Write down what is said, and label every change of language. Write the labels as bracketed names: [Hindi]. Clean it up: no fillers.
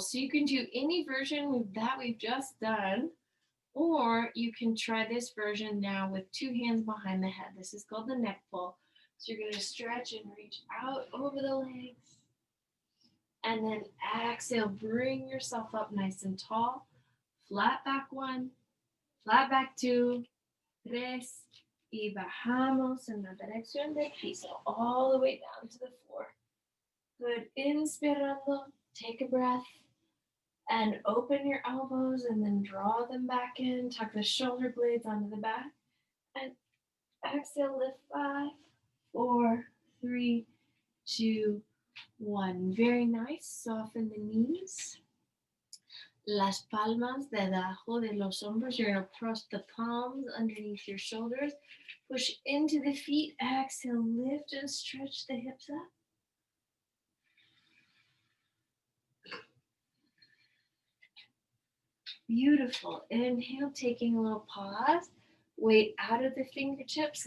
[English] So you can do any version that we've just done, or you can try this version now with 2 hands behind the head. This is called the neck pull. So you're going to stretch and reach out over the legs. And then exhale, bring yourself up nice and tall. Flat back 1. Flat back 2, 3, [Spanish] y bajamos en la dirección del piso, [English] all the way down to the floor. Good. [Spanish] Inspirando, [English] take a breath, and open your elbows, and then draw them back in. Tuck the shoulder blades onto the back, and exhale, lift 5, 4, 3, 2, 1. Very nice. Soften the knees. [Spanish] Las palmas debajo de los hombros. [English] You're going to press the palms underneath your shoulders. Push into the feet. Exhale, lift and stretch the hips up. Beautiful. Inhale, taking a little pause. Weight out of the fingertips.